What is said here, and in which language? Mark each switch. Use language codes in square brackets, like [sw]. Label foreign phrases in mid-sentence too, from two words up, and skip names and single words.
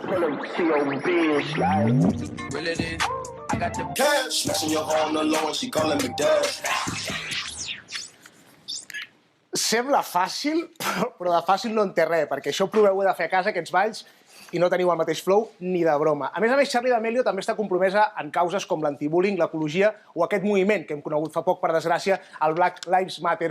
[en] Cash, smashing your home alone, she calling me dad. [ca] Sembla fàcil, però de fàcil no en té res, perquè això ho proveu de fer a casa, aquests balls, i no teniu el mateix flow ni de broma. A més, Charli D'Amelio també està compromesa en causes com l'antibullying, l'ecologia o aquest moviment que hem conegut fa poc, per desgràcia, el Black Lives Matter.